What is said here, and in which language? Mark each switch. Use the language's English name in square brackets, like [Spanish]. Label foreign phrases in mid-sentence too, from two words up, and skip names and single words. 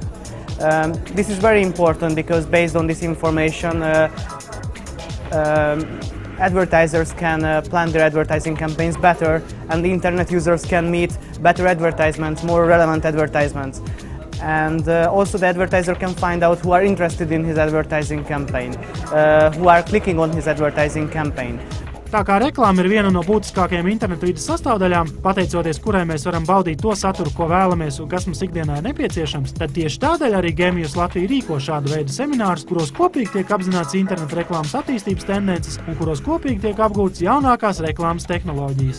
[English] This is very important because based on this information, advertisers can plan their advertising campaigns better, and the internet users can meet better advertisements, more relevant advertisements. And also the advertiser can find out who are interested in his advertising campaign, who are clicking on his advertising campaign. [Latvian] Tā kā reklāma ir viena no būtiskākajām internetu vides sastāvdaļām, pateicoties kurai mēs varam baudīt to saturu, ko vēlamies un kas mums ikdienā ir nepieciešams, tad tieši tādēļ arī Gamius Latvija rīko šādu veidu seminārus, kuros kopīgi tiek apzināts internetu reklāmas attīstības tendences un kuros kopīgi tiek apgūtas jaunākās reklāmas tehnoloģijas.